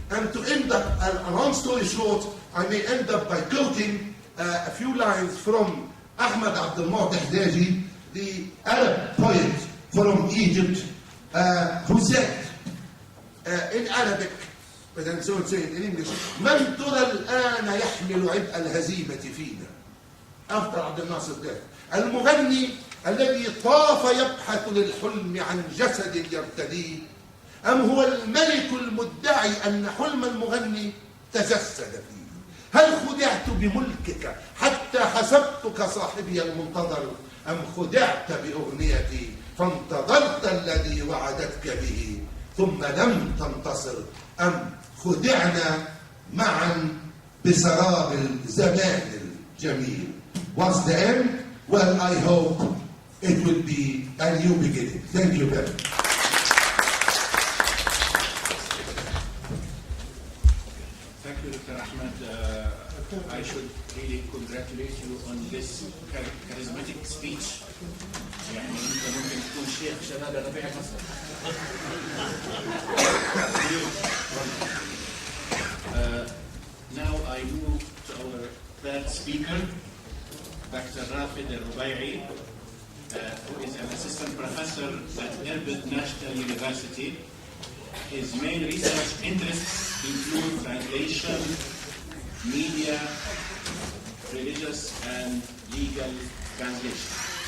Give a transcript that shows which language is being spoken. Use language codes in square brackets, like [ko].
[en] And to end up, a long story short, I may end up by quoting a few lines from Ahmad Abdel Mu'tah Hdaji, the Arab poet from Egypt, who said in Arabic, but then so say it in English, [ar] من ترى الآن يحمل عبء الهزيمة فينا. [en] After Abdel Nasser's death. [ar] المغني الذي طاف يبحث للحلم عن جسد يرتديه، أم هو الملك المدعي أن حلم المغني تجسد فيه؟ هل خدعت بملكك حتى حسبتك صاحبي المنتظر، أم خدعت بأغنيتي فانتظرت الذي وعدتك به ثم لم تنتصر، أم خدعنا معا بسراب الزمان الجميل. [en] What's the end? Well, I hope it will be a new beginning. Thank you very much. Thank you, Dr. Ahmed. I should really congratulate you on this charismatic speech. [ar] يعني أنت ممكن تكون شيخ شباب ربيع مصر. [en] Now I move to our third speaker, Dr. Rafid al-Rubay'i, who is an assistant professor at Erbil National University. His main research interests include translation, media, religious and legal translation.